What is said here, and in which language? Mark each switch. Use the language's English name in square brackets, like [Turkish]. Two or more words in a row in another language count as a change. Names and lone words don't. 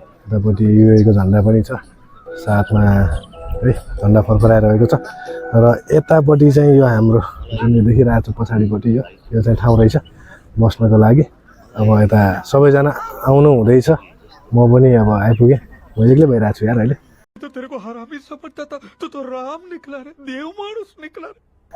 [Nepali] यतापट्टि युएको झन्डा पनि छ, साथमा है झन्डा फरफराइरहेको छ। र यतापट्टि चाहिँ यो हाम्रो जुन देखिरहेको छ पछाडिपट्टि यो चाहिँ ठाउँ रहेछ बस्नको लागि। अब यता सबैजना आउनु हुँदैछ। म पनि अब आइपुगेँ। म एक्लै भइरहेको छु यार अहिले। [Hindi] तेरे को हरामी समझता था, तू तो राम निकला रे, देव मानुस निकला रे।